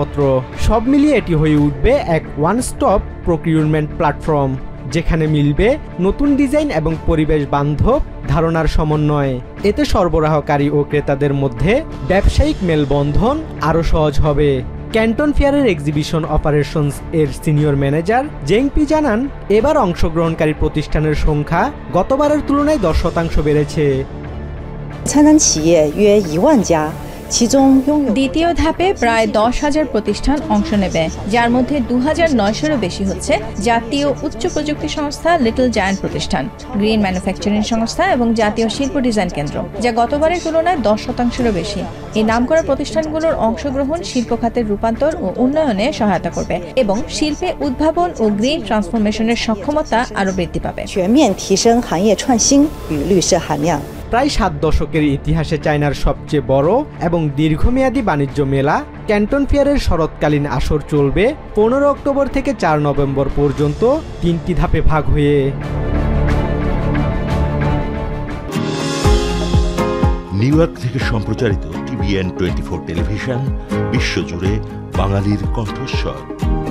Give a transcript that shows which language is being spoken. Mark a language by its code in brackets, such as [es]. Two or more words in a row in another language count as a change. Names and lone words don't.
[bn] সব মিলিয়ে এটি হয়ে উঠবে এক [en] one stop procurement platform, [bn] যেখানে মিলবে নতুন ডিজাইন এবং পরিবেশ বান্ধব ধারণার সমন্বয়। এতে সরবরাহকারী ও ক্রেতাদের মধ্যে ব্যবসায়িক মেলবন্ধন আরও সহজ হবে। ক্যান্টন ফেয়ারের [en] exhibition operations [bn] এর [en] senior manager [bn] জেংপি জানান, এবার অংশগ্রহণকারী প্রতিষ্ঠানের সংখ্যা গতবারের তুলনায় 10% বেড়েছে। [zh] 参展企业约1万家，其中拥有 [bn] দ্বিতীয় ধাপে প্রায় 10,000 প্রতিষ্ঠান অংশ নেবে, যার মধ্যে 2,900-এরও বেশি হচ্ছে জাতীয় উচ্চ প্রযুক্তি সংস্থা লিটল জায়ান্ট প্রতিষ্ঠান, [en] green manufacturing [bn] সংস্থা এবং জাতীয় শিল্প ডিজাইন কেন্দ্র, যা গতবারের তুলনায় 10%-এরও বেশি। এই নামকরা প্রতিষ্ঠানগুলোর অংশগ্রহণ শিল্প খাতের রূপান্তর ও উন্নয়নে সহায়তা করবে এবং শিল্পে উদ্ভাবন ও [en] green transformation [bn] সক্ষমতা আরও বৃদ্ধি পাবে। [zh] 全面提升行业创新与绿色含量。 [bn] প্রায় 7 দশকের ইতিহাসে চায়নার সবচেয়ে বড় এবং দীর্ঘমেয়াদী বাণিজ্য মেলা ক্যান্টন ফেয়ারের শরৎকালীন আসর চলবে 15 অক্টোবর থেকে 4 নভেম্বর পর্যন্ত 3টি ধাপে ভাগ হয়ে। নিউ ইয়র্ক থেকে সম্প্রচারিত TVN 24 টেলিভিশন বিশ্বজুড়ে বাঙালির কণ্ঠস্বর।